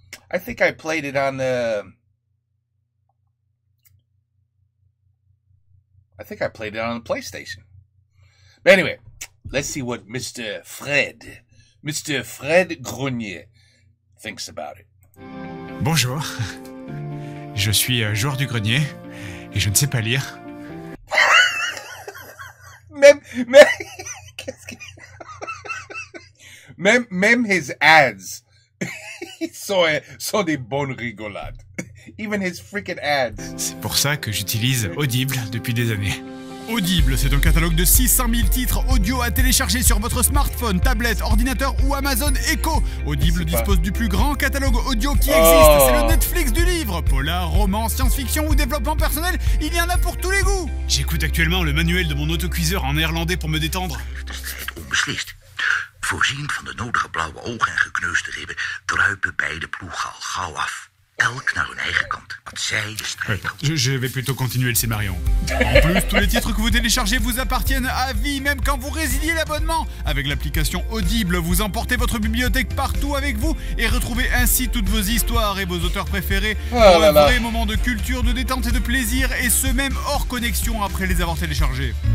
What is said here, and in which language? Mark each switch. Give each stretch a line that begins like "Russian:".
English: I think I played it on the... PlayStation. But anyway, let's see what Mr. Fred Grenier thinks about it.
French: Bonjour, je suis joueur du grenier et je ne sais pas lire. Même
English: his ads
French: sont des bonnes rigolades.
English: Even his freaking ads.
French: C'est pour ça que j'utilise Audible depuis des années. Audible, c'est un catalogue de 600 000 titres audio à télécharger sur votre smartphone, tablette, ordinateur ou Amazon Echo. Audible dispose du plus grand catalogue audio qui existe. C'est le Netflix du livre. Polar, roman, science-fiction ou développement personnel, il y en a pour tous les goûts. J'écoute actuellement le manuel de mon autocuiseur en néerlandais pour me détendre.
Dutch: Onbeslist. Voorzien van de nodige blauwe ogen en gekneusde ribben druipen beide ploegen al gauw af. Elk naar hun eigen kant, want zij de strijd.
French: Je vais plutôt continuer le scénario. En plus, tous les titres que vous téléchargez vous appartiennent à vie, même quand vous résiliez l'abonnement. Avec l'application Audible, vous emportez votre bibliothèque partout avec vous et retrouvez ainsi toutes vos histoires et vos auteurs préférés pour un vrai moment de culture, de détente et de plaisir, et ce même hors connexion après les avoir téléchargés.